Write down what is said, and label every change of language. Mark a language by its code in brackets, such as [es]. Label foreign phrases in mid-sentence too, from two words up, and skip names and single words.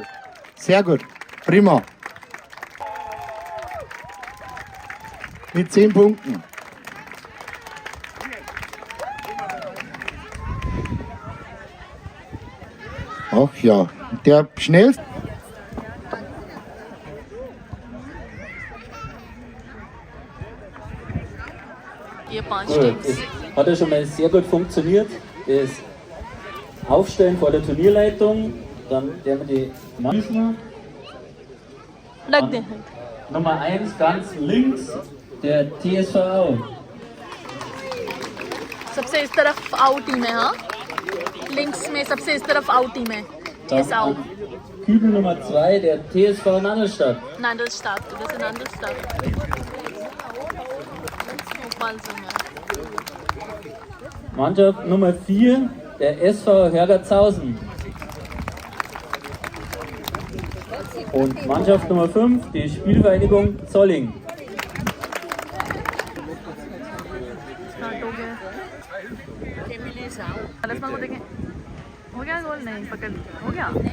[de] Sehr gut, prima. Mit 10 Punkten. Ach ja, der schnellste. [hi] ये 5 टीम्स [de] Hat ja schon mal sehr gut funktioniert. Das Aufstellen vor der Turnierleitung, dann werden wir die Mannschaft. Nummer 1 ganz links, der TSV Au. [hi] सबसे इस तरफ [en] out team [hi] है, हाँ लिंक्स में सबसे इस तरफ [en] out team [hi] है TSV [de] Kübel Nummer 2, der TSV Nandelstadt. Nandelstadt, das ist Nandelstadt. Mannschaft Nummer 4, der SV Hergertshausen. Und Mannschaft Nummer 5, die Spielvereinigung Zolling. [hi] हो गया गोल? नहीं पकड़, हो गया?